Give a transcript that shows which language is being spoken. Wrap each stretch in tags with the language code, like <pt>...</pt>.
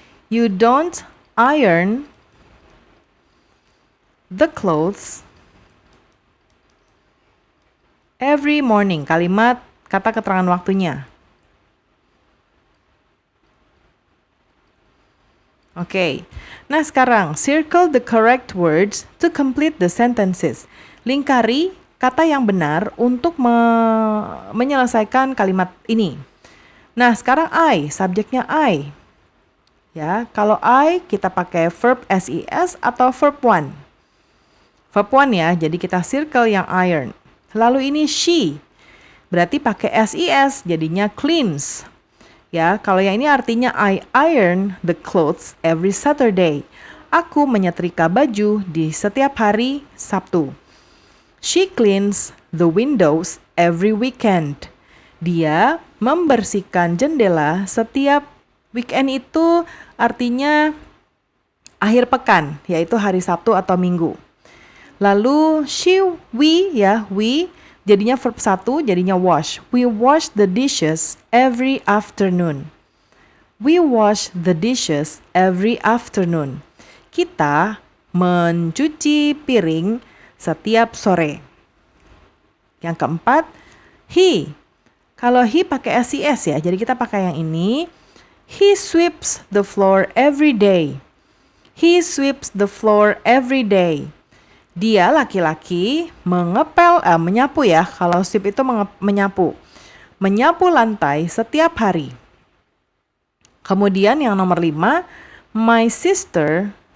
<en>You don't iron the clothes every morning.</en> <id>Kalimat kata keterangan waktunya. Oke. Nah, sekarang</id> <en>circle the correct words to complete the sentences.</en> <id>Lingkari kata yang benar untuk menyelesaikan kalimat ini. Nah, sekarang subjeknya I. Ya, kalau I kita pakai verb SES atau verb 1. Verb 1 ya, jadi kita circle yang iron. Lalu ini she. Berarti pakai SES, jadinya cleans. Ya, kalau yang ini artinya</id> <en>I iron the clothes every Saturday.</en> <id>Aku menyetrika baju di setiap hari Sabtu.</id> <en>She cleans the windows every weekend.</en> <id>Dia membersihkan jendela setiap weekend, itu artinya akhir pekan, yaitu hari Sabtu atau Minggu. Lalu we jadinya verb 1, jadinya wash.</id> <en>We wash the dishes every afternoon. We wash the dishes every afternoon.</en> <id>Kita mencuci piring setiap sore. Yang keempat, he. Kalau he pakai SES ya, jadi kita pakai yang ini.</id> <en>He sweeps the floor every day. He sweeps the floor every day.</en> <id>Dia laki-laki menyapu ya. Kalau sweep itu menyapu. Menyapu lantai setiap hari. Kemudian yang nomor 5, my sister.</id>